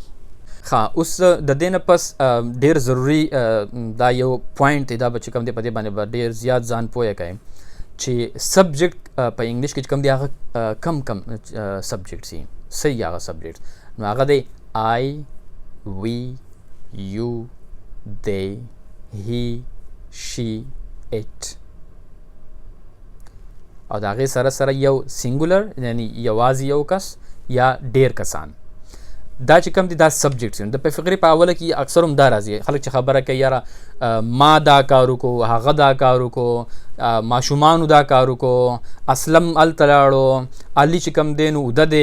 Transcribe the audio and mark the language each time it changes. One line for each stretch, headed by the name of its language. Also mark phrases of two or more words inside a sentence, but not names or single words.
Pashto: اوس د دې نه پس ډېر ضروري دا یو پوینټ دی، دا به چې کوم دی په دې باندې به ډېر زیات ځان پویه کوئ چې سبجیکټ په انګلیش کې چې کوم دی هغه کم سبجیکټ دي. صحیح هغه سبجیکټ نو هغه دی
English: I, we, you, they, he, she, it.
Pashto: او د هغې سره سره یو سینګولر یعنی یوازې یو کس یا ډېر کسان، دا چې کوم دي دا سبجیکټس دي. د په فقرې په اوله کې اکثر هم دا راځي، خلک چې خبره کوي یاره ما دا کار وکړو، هغه دا کار وکړو، ماشومانو دا کار وکړو، اسلم هلته لاړو، علي چې کوم دی نو اوده دی.